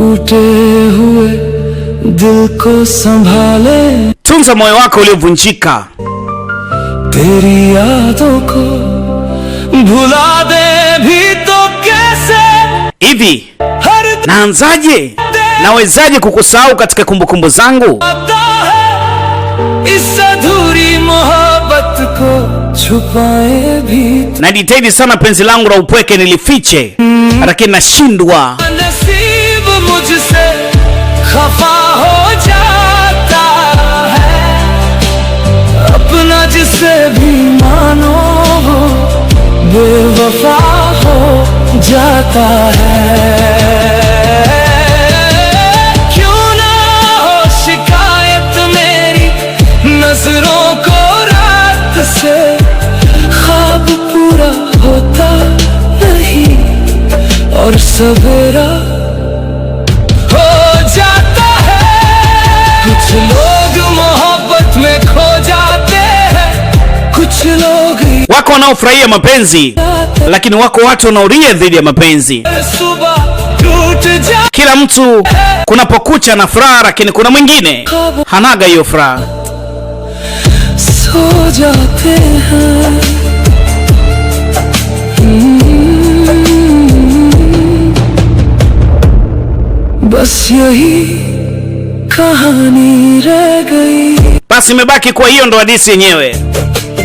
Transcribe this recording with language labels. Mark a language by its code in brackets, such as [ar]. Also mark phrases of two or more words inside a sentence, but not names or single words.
[hi] टूटे हुए दिल को संभाले, [sw] tunza moyo wako uliovunjika. [hi] तेरी यादों को भुला दे भी तो कैसे, [sw] Hivi naanzaje? Nawezaje kukusahau katika kumbukumbu zangu? [hi] इस अधूरी मोहब्बत को छुपाए भी, [sw] Najitahidi sana penzi langu la upweke nilifiche, lakini nashindwa. [hi] नसीब मुझसे खफा हो जाता है, अपना जिसे भी मानो वो बेवफा हो जाता है। क्यों ना हो शिकायत मेरी नजरों को रात से, ख्वाब पूरा होता नहीं और सवेरा हो जाता है। कुछ लोग मोहब्बत में खो जाते हैं, कुछ लोग [sw] Wako wanaofurahia mapenzi, lakini wako watu wanaolia dhidi ya mapenzi. [hi] सुबह टूट जा, [sw] Kila mtu kunapokucha na furaha, lakini kuna mwingine hanaga hiyo furaha. [hi] सो जाते हैं। बस यही कहानी रह गई। [sw] Basi imebaki kwa hiyo ndo hadithi yenyewe.